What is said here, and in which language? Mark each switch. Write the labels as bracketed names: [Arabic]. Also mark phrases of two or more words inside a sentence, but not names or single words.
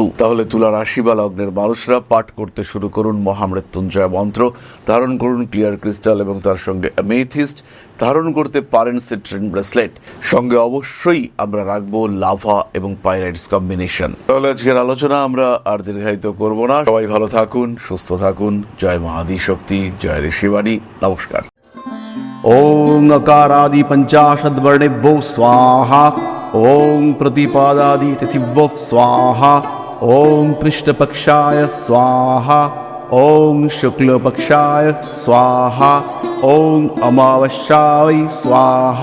[Bangla] তাহলে তুলা রাশি বা লগ্নের মানুষরা পাঠ করতে শুরু করুন মহামৃত্যুঞ্জয় মন্ত্র, ধারণ করুন [English] clear crystal [Bangla] এবং তার সঙ্গে অ্যামেথিস্ট, ধারণ করতে পারেন [English] citrine bracelet, [Bangla] সঙ্গে অবশ্যই আমরা রাখবো লাভা এবং [English] pyrites combination. [Bangla] তাহলে আজকের আলোচনা আমরা আর দীর্ঘায়িত করব না। সবাই ভালো থাকুন, সুস্থ থাকুন। জয় মহাদি শক্তি, জয় ঋষিবাণী। নমস্কার। [Sanskrit] ओं अकारादि पंचाशद्वर्णेभ्यो स्वाहा। ओं प्रतिपादादि तिथिभ्यो स्वाहा। ओं कृष्णपक्षाय स्वाहा। ओं शुक्लपक्षाय स्वाहा। ओं अमावस्याय स्वाहा।